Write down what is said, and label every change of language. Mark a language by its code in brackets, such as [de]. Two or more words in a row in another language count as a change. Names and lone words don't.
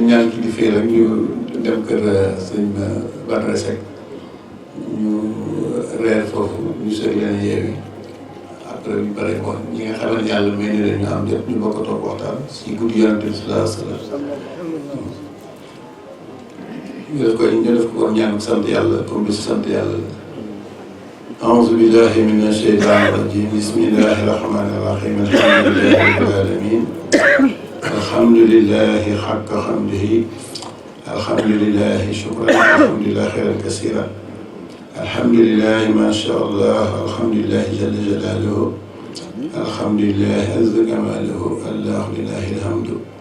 [wo] ñaan ki di fii rek ñu dem kër sëñ Badara Seck ñu reer foofu ñu seet leen yeewi après ñu pare bon ñi nga xamante ne yàlla may ni leen ñu am jot ñu bokk toog waxtaan si guddi Yonent bi [ar] صلى الله عليه وسلم [wo] ñu def ko war ñaan sant yàlla comme bi si sant yàlla la [ar] أعوذ بالله من الشيطان الرجيم بسم الله الرحمن الرحيم الحمد لله رب العالمين الحمد لله حق حمده الحمد لله شكرا الحمد لله خيرا كثيرا الحمد لله ما شاء الله الحمد لله جل جلاله الحمد لله عز كماله الله لله الحمد